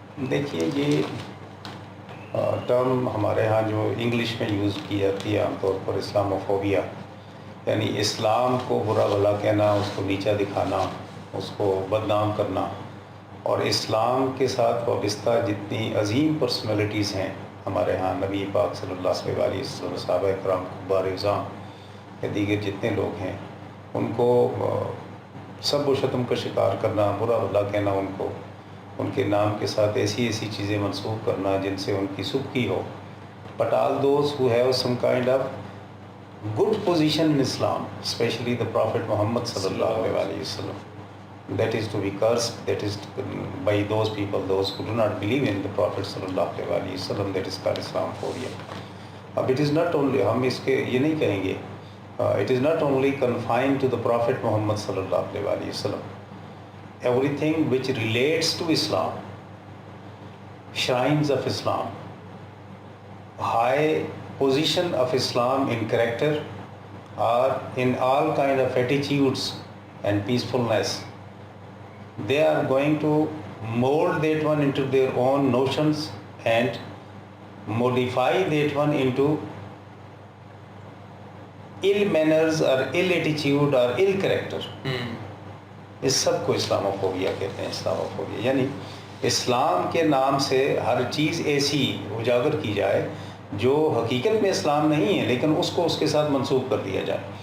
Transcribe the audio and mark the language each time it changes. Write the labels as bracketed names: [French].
[Urdu] دیکھیے، یہ ٹرم ہمارے ہاں جو انگلش میں یوز کی جاتی ہے عام طور پر اسلامو فوبیا، یعنی اسلام کو برا بھلا کہنا، اس کو نیچا دکھانا، اس کو بدنام کرنا، اور اسلام کے ساتھ وابستہ جتنی عظیم پرسنالٹیز ہیں ہمارے ہاں، نبی پاک صلی اللہ علیہ وسلم، صحابہ کرام، کبار اعظام یا دیگر جتنے لوگ ہیں، ان کو سب و شتم کا شکار کرنا، برا بھلا کہنا، ان کے نام کے ساتھ ایسی چیزیں منسوخ کرنا جن سے ان کی سبکی ہو. [English] But all those who have some kind of good position in Islam, especially the Prophet Muhammad sallallahu alaihi wasallam, that is to be cursed. That is by those people, those who do not believe in the Prophet sallallahu alaihi wasallam. That is called Islamophobia. اب it is not only، [Urdu] ہم اس کے یہ نہیں کہیں گے، [English] it is not only confined to the Prophet Muhammad sallallahu alaihi wasallam. Everything which relates to Islam, shrines of Islam, high position of Islam in character or in all kind of attitudes and peacefulness, they are going to mold that one into their own notions and modify that one into ill manners or ill attitude or ill character. [Urdu] اس سب کو Islamophobia کہتے ہیں. Islamophobia یعنی اسلام کے نام سے ہر چیز ایسی اجاگر کی جائے جو حقیقت میں اسلام نہیں ہے، لیکن اس کو اس کے ساتھ منسوخ کر دیا جائے.